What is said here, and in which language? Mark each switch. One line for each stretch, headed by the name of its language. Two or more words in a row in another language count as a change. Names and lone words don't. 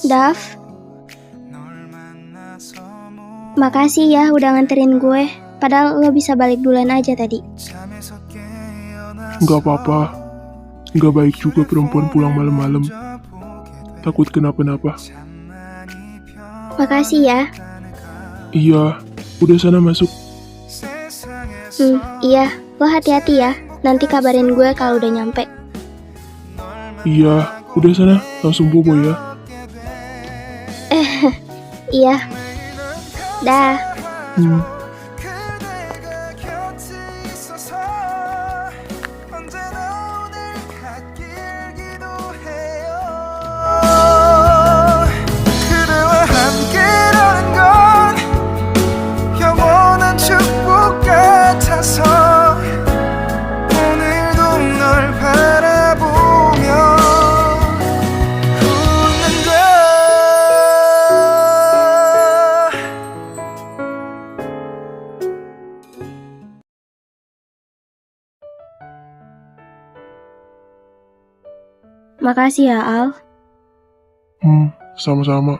Indonesian: Dav,
Korean: 널 만나서
Indonesian: makasih ya udah nganterin gue. Padahal lo bisa balik duluan aja tadi.
Korean: 잠에서 깨어나서
Indonesian: Nggak apa-apa. Nggak baik juga perempuan pulang malam-malam. Takut kenapa-napa. Makasih ya. Iya, udah sana masuk. Iya, lo hati-hati ya. Nanti kabarin gue kalau udah nyampe. Iya, udah sana langsung bobo ya. Iya. Dah.
Korean: 그대가 곁에 있어서 언제나 오늘 갓길 기도해요. 그대와 함께라는 건 영원한 축복 같아서 오늘도 널 바라보며 웃는다.
Indonesian: Makasih ya, Al. Sama-sama.